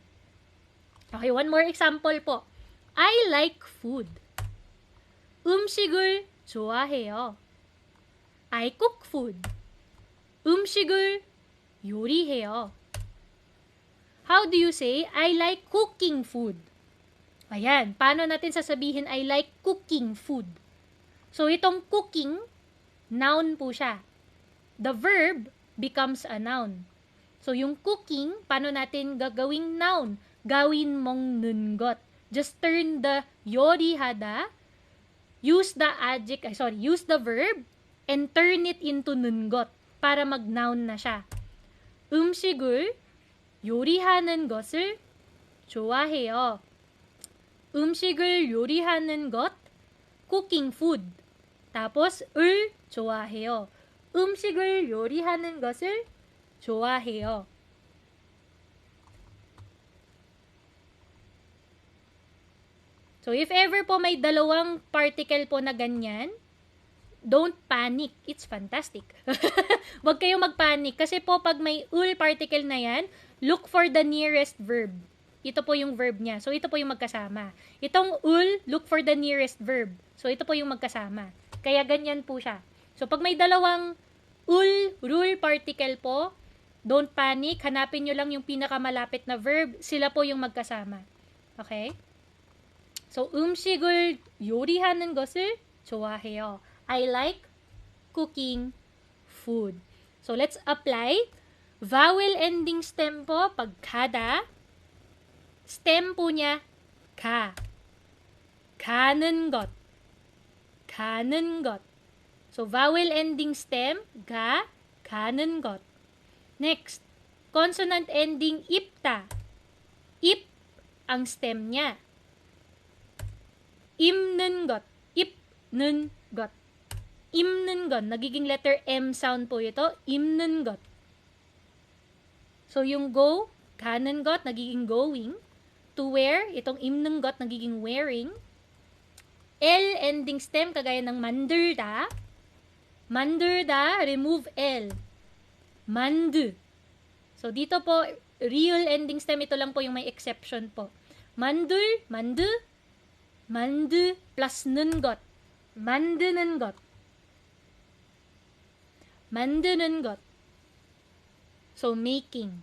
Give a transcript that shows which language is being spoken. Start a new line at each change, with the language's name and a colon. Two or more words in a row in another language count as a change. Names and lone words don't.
English: Okay, one more example po. I like food.
Korean: 음식을 좋아해요.
English: I cook food.
Korean: 음식을 요리해요.
English: How do you say, I like cooking food?
Filipino: Ayan, paano natin sasabihin,
English: I like cooking food? So,
Filipino: itong cooking, noun po siya.
English: The verb becomes a noun. So,
Filipino: yung cooking, paano natin gagawing noun? Gawin mong nungot.
English: Just turn the yorihada, use the verb, and turn it into nungot
Filipino: para mag-noun na siya.
Korean: 음식을 요리하는 것을 좋아해요. 음식을 요리하는 것,
English: cooking food.
Filipino: tapos,
Korean: 을 좋아해요. 음식을 요리하는 것을 좋아해요.
English: So, if ever
Filipino: po may dalawang particle po na ganyan,
English: don't panic. It's fantastic.
Filipino: Huwag kayo magpanic. Kasi po, pag may ul particle na yan,
English: look for the nearest verb.
Filipino: Ito po yung verb niya. So, ito po yung magkasama.
English: Itong ul, look for the nearest verb. So,
Filipino: ito po yung magkasama. Kaya ganyan po siya. So, pag may dalawang ul,
English: rule particle
Filipino: po,
English: don't panic.
Filipino: Hanapin nyo lang yung pinakamalapit na verb. Sila po yung magkasama. Okay? So,
Korean: 음식을 요리하는 것을 좋아해요.
English: I like cooking food. So, let's apply. Vowel ending stem po, pag kada.
Filipino: Stem po niya, ka.
Korean: 가는 것. 가는 것.
English: So, vowel ending stem,
Korean: ga, 가는 것.
English: Next, consonant ending ipta.
Filipino: Ip ang stem niya.
Korean: 입는 것. 입는 것. 입는 것.
Filipino: Nagiging letter M sound po ito.
Korean: 입는 것.
Filipino: So, yung go,
Korean: 가는 것,
Filipino: nagiging going.
English: To wear,
Korean: itong 입는 것,
Filipino: nagiging wearing.
English: L ending stem,
Filipino: kagaya ng
English: 만들다.
Korean: 만들다,
English: remove L.
Korean: 만드.
Filipino: So, dito po,
English: real ending stem,
Filipino: ito lang po yung may exception po.
Korean: 만들, 만드, 만드 plus 는 것. 만드는 것. 만드는 것.
English: So, making.